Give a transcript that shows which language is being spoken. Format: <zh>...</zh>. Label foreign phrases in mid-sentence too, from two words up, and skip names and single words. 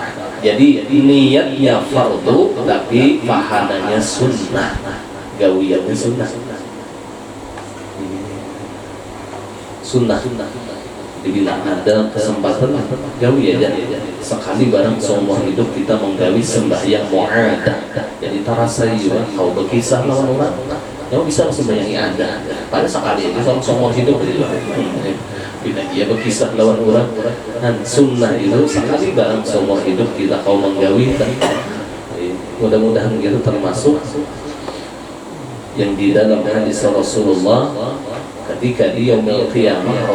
<bjn>Jadi niatnya fardu tapi pahalanya sunnah, gawiannya sunnah. Dibilang ada kesempatan gawi aja sekali barang seumur hidup kita menggawi sembahyang mu'adah. Jadi terasa juga kau berkisah lawan orang yang bisa sembahyang ada pada sekali itu seumur hidup itu tidak dia berkisah lawan orang. Dan sunnah itu sekali barang seumur hidup kita kau menggawi.</bjn> <id>Mudah-mudahan itu termasuk yang di dalam hadis Rasulullah ketika di</id> <ar>يوم القيامة.</ar>